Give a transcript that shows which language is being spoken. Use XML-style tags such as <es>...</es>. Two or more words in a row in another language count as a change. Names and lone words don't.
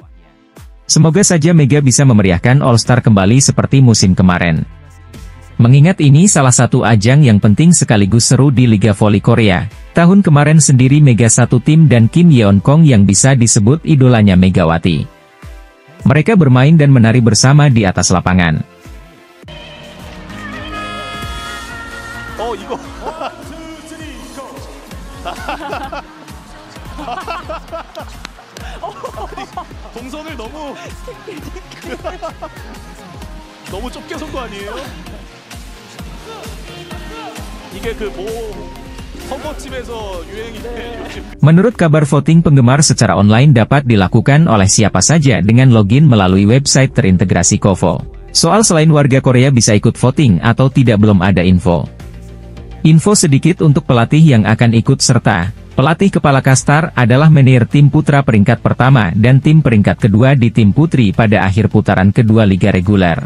<id>Semoga saja Mega bisa memeriahkan All-Star kembali seperti musim kemarin. Mengingat ini salah satu ajang yang penting sekaligus seru di Liga Voli Korea. Tahun kemarin sendiri Mega satu tim dan Kim Yeon Kong yang bisa disebut idolanya Megawati. Mereka bermain dan menari bersama di atas lapangan.</id> <ko>Oh, 이거. 동선을 너무 좁게 선 거 아니에요? 이게 선거집에서 유행인데 요즘.</ko> <id>Menurut kabar, voting penggemar secara online dapat dilakukan oleh siapa saja dengan login melalui website terintegrasi Kovo. Soal selain warga Korea bisa ikut voting atau tidak belum ada info. Info sedikit untuk pelatih yang akan ikut serta. Pelatih kepala Kastar adalah manajer tim putra peringkat pertama dan tim peringkat kedua di tim putri pada akhir putaran kedua Liga Reguler.</id>